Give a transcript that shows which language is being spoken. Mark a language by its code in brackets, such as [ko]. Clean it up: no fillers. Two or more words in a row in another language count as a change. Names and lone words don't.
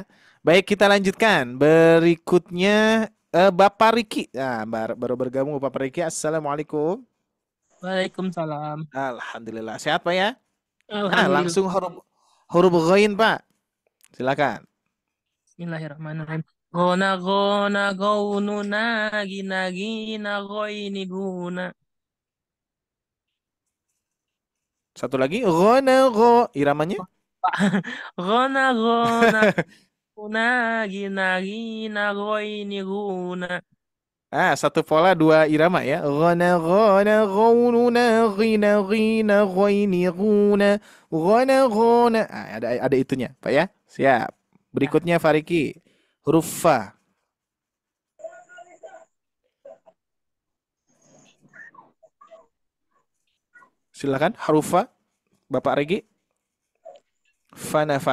[id] Baik, kita lanjutkan. Berikutnya Bapak Riki. Nah, baru bergabung Bapak Riki. Assalamualaikum. Waalaikumsalam. Alhamdulillah. Sehat Pak ya? Alhamdulillah. Langsung huruf ghain Pak. Silakan. [ar] Bismillahirrahmanirrahim. Gona gaununa gina ghaini guna. [id] Satu lagi. Gho. Iramanya? Gona guna gina ghaini guna. Satu pola 2 irama ya. Gona gaununa gina ghaini guna. Gona. Ada itunya Pak ya. Siap. Berikutnya Fariki. Huruf Fa. Silakan huruf Fa. Bapak Regi. Fana.